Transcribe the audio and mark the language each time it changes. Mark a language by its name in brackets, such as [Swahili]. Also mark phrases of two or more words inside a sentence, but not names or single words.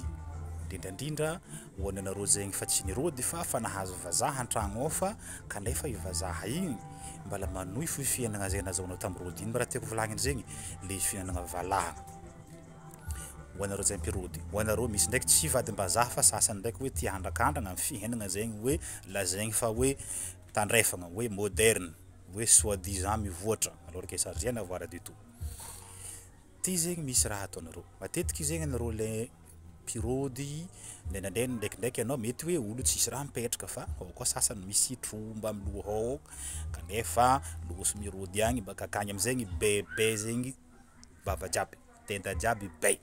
[Malagasy] Indrindra ho an'ny anareo zegny fa tsy nirody fa nahazo vazaha antragno ao fa kanefa io vazaha igny mbala manohy fo fiainagna zay nahazoanao tamin'ny rody. Ino raha tiako volagniny zegny? Le fiainagna valaha. Ho anareo zegny pirody. Ho anareo misy ndraiky tsy vadim-bazaha fa sasany ndraiky hoe tia handrakandragna amin'ny fiainagna zegny hoe lazaigny fa hoe tandrefagna, hoe moderne, hoe soi-disant mivoatra [French] alors que ça n'a rien à voir du tout. [Malagasy] Ty zegny misy raha ataonareo. Matetiky zegny anareo le pirody ndraindraindray ndraikindraiky anao mety hoe olo tsisy raha mipetraka fa ao koa sasany misy tromba amin'ny loha ao kanefa loso mirody agny baka akagny amizegny bebe zegny vava jiaby, tenda jiaby bay.